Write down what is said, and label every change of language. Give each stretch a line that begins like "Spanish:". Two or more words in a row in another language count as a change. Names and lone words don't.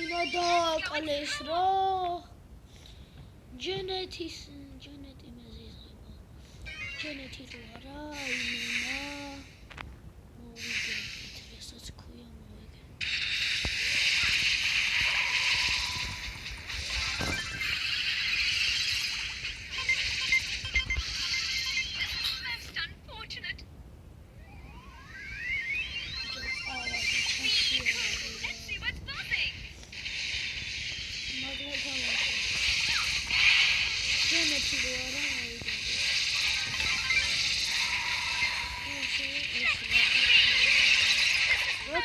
Georgian: გადააკლეს რა. ჯენეტი მეზიზება. ჯენეტი რო არა, იმენა. მოვიგეთ, რასაც ქვია მოვიგეთ.
English: Most unfortunate. Let's see what's buzzing.
Georgian: ჯენეტი რო არა, მოვიგეთ.